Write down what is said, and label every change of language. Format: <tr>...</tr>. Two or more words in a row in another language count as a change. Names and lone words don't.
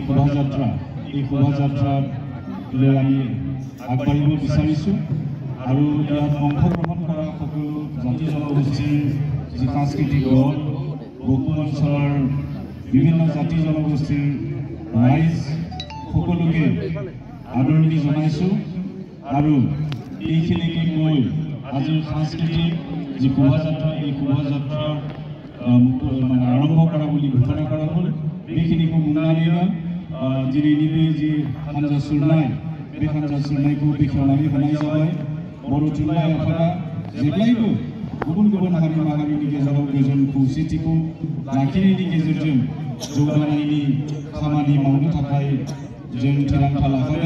<as>শোভাযাত্ৰা এই শোভাযাত্ৰালৈ আমি আগবাঢ়িব বিচাৰিছোঁ আৰু ইয়াত অংশগ্ৰহণ কৰা সকলো জাতি জনগোষ্ঠীৰ যি সাংস্কৃতিক দল বকু অঞ্চলৰ বিভিন্ন জাতি জনগোষ্ঠীৰ ৰাইজ সকলোকে আদৰণি জনাইছোঁ আৰু এইখিনিকে কৈ আজিৰ সাংস্কৃতিক যি শোভাযাত্ৰা এই শোভাযাত্ৰা মানে আৰম্ভ কৰা বুলি ঘোষণা কৰা হ'ল।</as> <brx>बेखिनिखौ बुंनानैनो दिनैनि जि हानजा सुरनाय बे हानजा सुरनायखौ बेखेवनानै होनाय जाबाय। बर' थुनलाइ आफादा जेब्लायबो गुबुन गुबुन हारि माहारिनि गेजेराव गोजोन खौसेथिखौ लाखिनायनि गेजेरजों जौगानायनि खामानि मावनो थाखाय जों थिरांथा लाखादों।</brx>